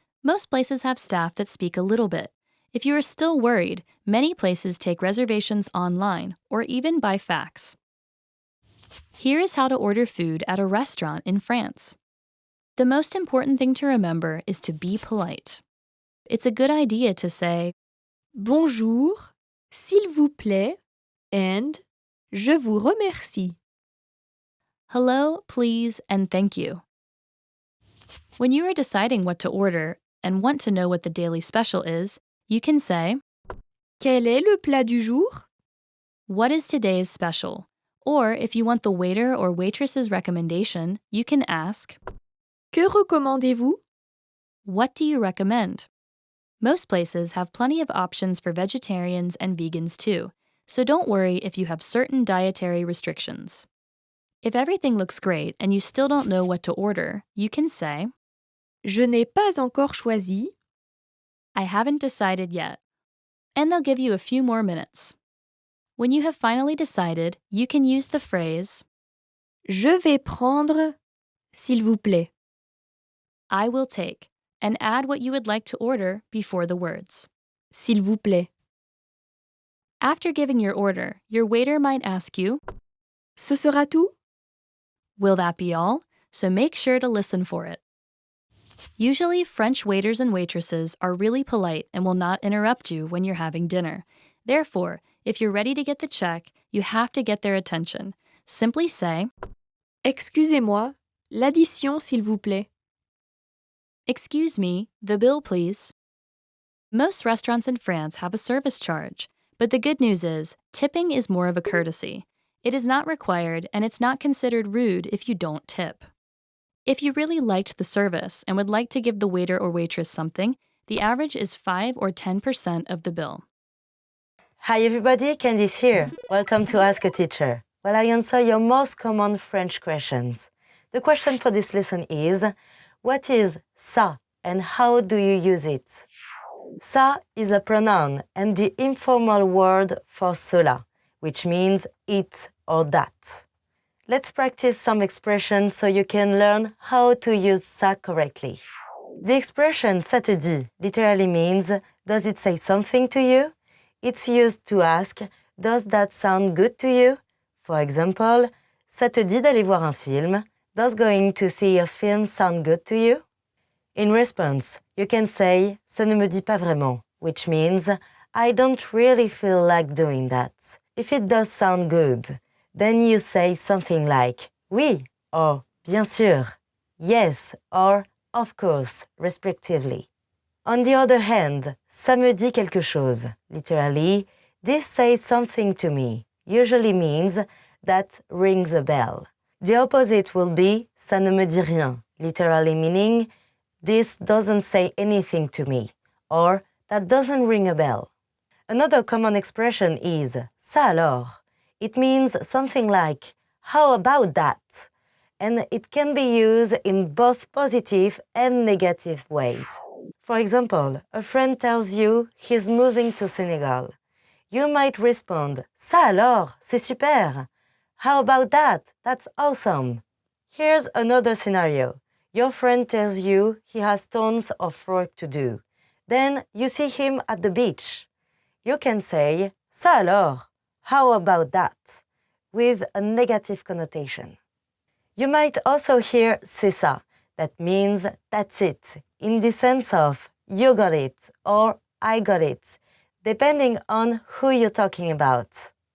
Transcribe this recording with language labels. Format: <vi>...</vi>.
<en>Most places have staff that speak a little bit. If you are still worried, many places take reservations online or even by fax. Here is how to order food at a restaurant in France. The most important thing to remember is to be polite. It's a good idea to say,</en> <fr>Bonjour, s'il vous plaît, and je vous remercie.</fr> <en>hello, please, and thank you. When you are deciding what to order and want to know what the daily special is, you can say,</en> <fr>Quel est le plat du jour?</fr> <en>"What is today's special?" Or if you want the waiter or waitress's recommendation, you can ask,</en> <fr>Que recommandez-vous?</fr> <en>"What do you recommend?" Most places have plenty of options for vegetarians and vegans too, so don't worry if you have certain dietary restrictions. If everything looks great and you still don't know what to order, you can say,</en> <fr>Je n'ai pas encore choisi.</fr> <en>"I haven't decided yet." And they'll give you a few more minutes. When you have finally decided, you can use the phrase,</en> <fr>Je vais prendre, s'il vous plaît.</fr> <en>"I will take," and add what you would like to order before the words.</en> <fr>S'il vous plaît.</fr> <en>After giving your order, your waiter might ask you,</en> <fr>Ce sera tout?</fr> <en>"Will that be all?" So make sure to listen for it. Usually, French waiters and waitresses are really polite and will not interrupt you when you're having dinner. Therefore, if you're ready to get the check, you have to get their attention. Simply say,</en> <fr>Excusez-moi, l'addition, s'il vous plaît.</fr> <en>"Excuse me, the bill, please." Most restaurants in France have a service charge, but the good news is, tipping is more of a courtesy. It is not required and it's not considered rude if you don't tip. If you really liked the service and would like to give the waiter or waitress something, the average is 5 or 10% of the bill. Hi everybody, Candice here. Welcome to Ask a Teacher, where I answer your most common French questions. The question for this lesson is, what is ça and how do you use it? Ça is a pronoun and the informal word for cela, which means it or that. Let's practice some expressions so you can learn how to use ça correctly. The expression</en> <fr>ça te dit</fr> <en>literally means, does it say something to you? It's used to ask, does that sound good to you? For example,</en> <fr>ça te dit d'aller voir un film?</fr> <en>Does going to see a film sound good to you? In response, you can say,</en> <fr>ça ne me dit pas vraiment,</fr> <en>which means, I don't really feel like doing that. If it does sound good, then you say something like, oui, or bien sûr, yes, or of course, respectively. On the other hand,</en> <fr>ça me dit quelque chose.</fr> <en>Literally, this says something to me, usually means that rings a bell. The opposite will be</en> <fr>ça ne me dit rien,</fr> <en>literally meaning this doesn't say anything to me, or that doesn't ring a bell. Another common expression is</en> <fr>ça alors.</fr> <en>It means something like, how about that? And it can be used in both positive and negative ways. For example, a friend tells you he's moving to Senegal. You might respond,</en> <fr>ça alors, c'est super.</fr> <en>How about that? That's awesome. Here's another scenario. Your friend tells you he has tons of work to do. Then you see him at the beach. You can say,</en> <fr>ça alors,</fr> <en>how about that? With a negative connotation. You might also hear</en> <fr>c'est ça,</fr> <en>that means that's it, in the sense of you got it or I got it, depending on who you're talking about.</en>